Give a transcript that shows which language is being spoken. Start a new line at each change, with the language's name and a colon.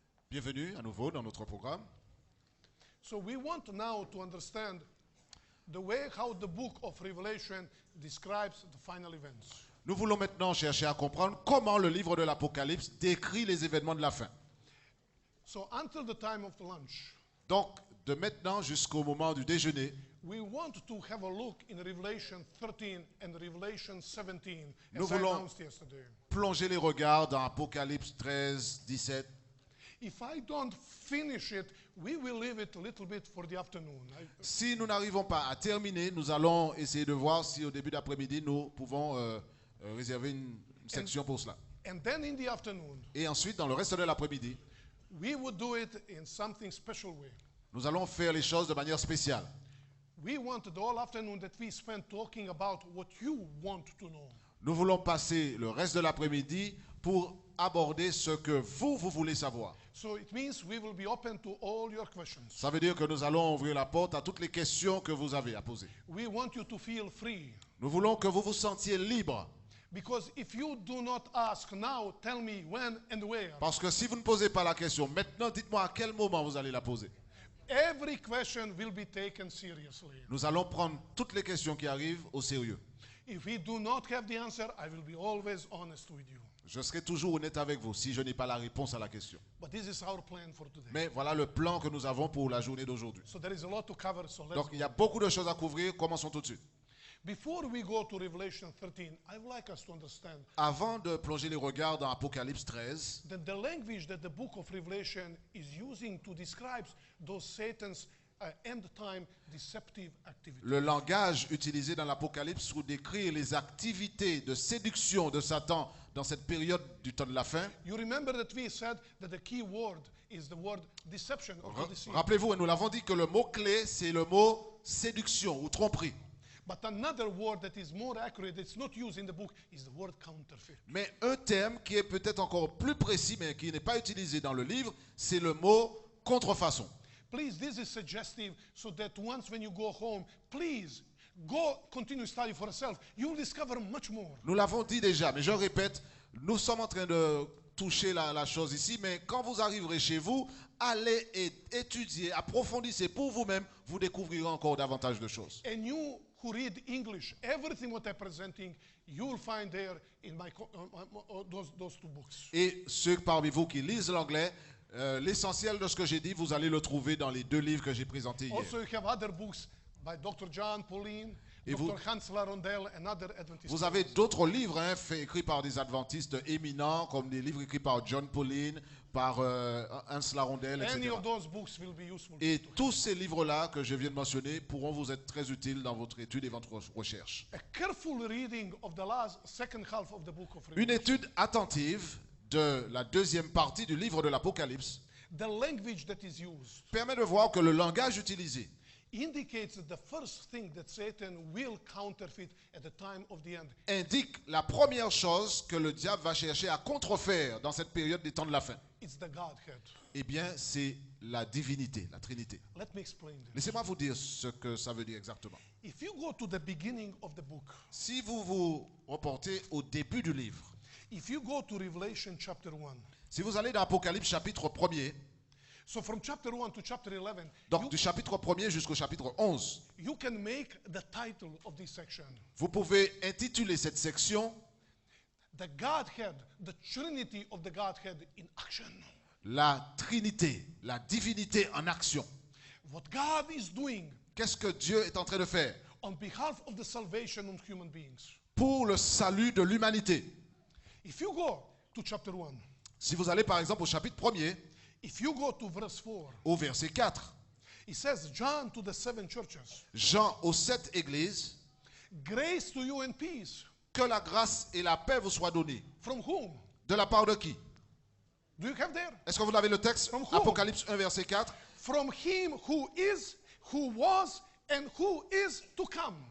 French: Bienvenue à nouveau dans notre programme.
English: So we want now to understand the way how the book of Revelation describes the final events.
French: Nous voulons maintenant chercher à comprendre comment le livre de l'Apocalypse décrit les événements de la fin.
English: So until the time of the lunch,
French: Donc, de maintenant jusqu'au moment du déjeuner,
English: we want to have a look in Revelation 13 and Revelation 17,
French: Nous
English: as I
French: voulons-
English: announced yesterday.
French: plonger les regards dans Apocalypse 13, 17.
English: If I don't finish it, we will leave it a little bit for the afternoon.
French: Si nous n'arrivons pas à terminer, nous allons essayer de voir si au début d'après-midi, nous pouvons réserver une section pour cela.
English: And then in the afternoon,
French: Et ensuite, dans le reste de l'après-midi,
English: we would do it in something special way.
French: nous allons faire les choses de manière spéciale.
English: We want the whole afternoon that we spend talking about what you want to know.
French: Nous voulons passer le reste de l'après-midi pour aborder ce que vous voulez savoir.
English: So it means we will be open to all your questions.
French: Ça veut dire que nous allons ouvrir la porte à toutes les questions que vous avez à poser.
English: We want you to feel free.
French: Nous voulons que vous vous sentiez libre.
English: Because if you do not ask now, tell me when and where.
French: Parce que si vous ne posez pas la question maintenant, dites-moi à quel moment vous allez la poser.
English: Every question will be taken seriously.
French: Nous allons prendre toutes les questions qui arrivent au sérieux.
English: If we do not have the answer, I will be always honest with you.
French: Je serai toujours honnête avec vous si je n'ai pas la réponse à la question.
English: But this is our plan for today.
French: Mais voilà le plan que nous avons pour la journée d'aujourd'hui.
English: So there is a lot to cover, so let's
French: Donc
English: go.
French: il y a beaucoup de choses à couvrir. Commençons tout de suite.
English: Before we go to Revelation 13, I would like us to understand
French: Avant de plonger les regards dans Apocalypse 13,
English: that the language that the book of Revelation is using to describe those Satan's end-time deceptive activities.
French: le langage utilisé dans l'Apocalypse pour décrire les activités de séduction de Satan dans cette période du temps de la fin.
English: You remember that we said that the key word is the word deception or to deceive.
French: Rappelez-vous, et nous l'avons dit que le mot-clé, c'est le mot séduction ou tromperie.
English: But another word that is more accurate, that's not used in the book, is the word counterfeit.
French: Mais un terme qui est peut-être encore plus précis, mais qui n'est pas utilisé dans le livre, c'est le mot contrefaçon.
English: Please, this is suggestive so that once when you go home, please go continue study for yourself. You will discover much more.
French: Nous l'avons dit déjà, mais je répète, nous sommes en train de toucher la chose ici, mais quand vous arriverez chez vous, allez et étudier, approfondissez pour vous-même, vous découvrirez encore davantage de choses.
English: And you who read English, everything what I'm presenting, you will find there in my those two books.
French: Et ceux parmi vous qui lisent l'anglais, l'essentiel de ce que j'ai dit, vous allez le trouver dans les 2 livres que j'ai présentés hier.
English: Also, you have other books by Dr. John Pauline,
French: Et
English: Dr. Hans Larondel, and other Adventist.
French: Vous avez d'autres livres écrits par des adventistes éminents, comme des livres écrits par John Pauline, par Hans Larondel,
English: Any
French: etc.
English: of those books will be useful.
French: Et tous ces livres-là que je viens de mentionner pourront vous être très utiles dans votre étude et votre recherche.
English: A careful reading of the second half of the book of
French: Une
English: Revelation.
French: étude attentive de la deuxième partie du livre de l'Apocalypse
English: The language that is used
French: permet de voir que le langage utilisé
English: indicates that the first thing that Satan will counterfeit at the time of the end
French: indique la première chose que le diable va chercher à contrefaire dans cette période des temps de la fin.
English: it's the Godhead.
French: Eh bien, c'est la divinité, la Trinité.
English: Let me explain this.
French: Laissez-moi vous dire ce que ça veut dire exactement.
English: If you go to the beginning of the book,
French: Si vous vous reportez au début du livre,
English: if you go to Revelation chapter 1,
French: si vous allez dans Apocalypse chapitre 1er,
English: so from chapter 1 to chapter 11,
French: donc du chapitre 1er jusqu'au chapitre 11,
English: you can make the title of this section
French: vous pouvez intituler cette section
English: The Godhead, the Trinity of the Godhead in action.
French: La Trinité, la divinité en action.
English: What God is doing
French: Qu'est-ce que Dieu est en train de faire
English: on behalf of the salvation of human beings.
French: pour le salut de l'humanité?
English: If you go to chapter 1,
French: Si vous allez par exemple au chapitre 1er,
English: if you go to verse 4,
French: au verset 4,
English: it says, John to the 7 churches,
French: Jean aux 7 églises,
English: grace to you and peace.
French: que la grâce et la paix vous soient données.
English: From whom?
French: De la part de qui?
English: Do you have there?
French: Est-ce que vous avez le texte?
English: From whom?
French: Apocalypse 1 verset 4.
English: From him who is, who was, and who is to come.